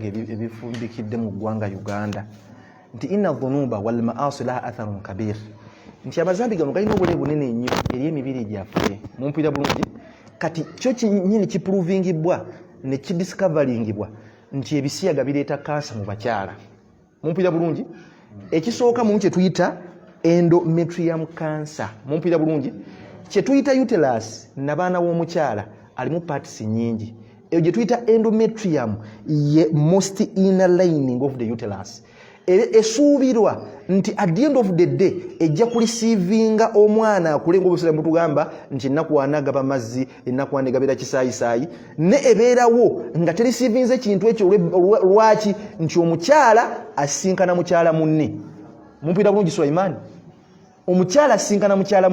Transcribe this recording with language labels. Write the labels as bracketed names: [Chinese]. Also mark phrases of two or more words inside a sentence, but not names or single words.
[Ganda] ebifumbikidde mu ggwanga Uganda nti [Arabic] إن الذنوب والمعاصي لها أثر كبير [Ganda] nti amazambi gano galina obule bunene nnyo eri emibiri gyaffe mumpulira bulungi kati kyo kinnyini kipuruvingibwa ne kidiscoveringibwa nti ebisiyaga bireeta kansa mu bakyala mumpulira bulungi ekisooka mu kye tuyita [English] endometrium cancer [Ganda] mumpulira bulungi kye tuyita uterus nabaana w'omukyala alimu parts nyingi eyo gye tuyita endometrium ye [English] most inner lining of the [Ganda] uterus esuubirwa nti [English] at the end of the day [Ganda] ejja kulisiivinga omwana akule ng'obusiramu tugamba nti ennaku ana gaba mazzi ennaku ana gabeera kisaayisaayi ne ebeerawo nga terisiivinze kintu ekyo lwaki nti omukyala asinkana mukyala munne mumpulira bulungi Sulaiman omukyala asinkana mukyala